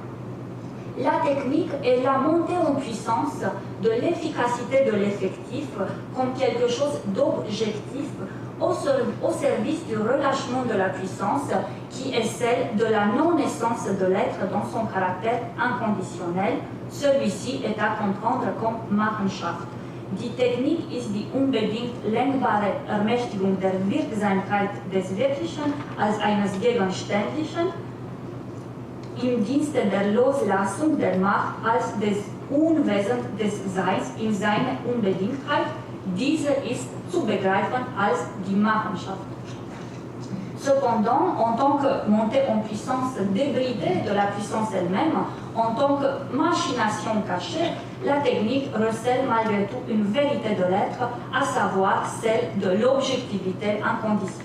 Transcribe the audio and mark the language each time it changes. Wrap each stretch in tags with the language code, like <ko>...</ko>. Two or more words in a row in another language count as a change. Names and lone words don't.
<fr>La technique est la montée en puissance de l'efficacité de l'effectif comme quelque chose d'objectif au service du relâchement de la puissance qui est celle de la non-essence de l'être dans son caractère inconditionnel. Celui-ci est à comprendre comme Machenschaft.</fr> <de>Die Technik ist die unbedingt lenkbare Ermächtigung der Wirksamkeit des Wirklichen als eines Gegenständlichen im Dienste der Loslassung der Macht als des Unwesens des Seins in seiner Unbedingtheit. Diese ist zu begreifen als die Machenschaft.</de> <fr>Cependant, en tant que montée en puissance débridée de la puissance elle-même, en tant que machination cachée, la technique recèle malgré tout une vérité de l'être, à savoir celle de l'objectivité inconditionnelle.</fr>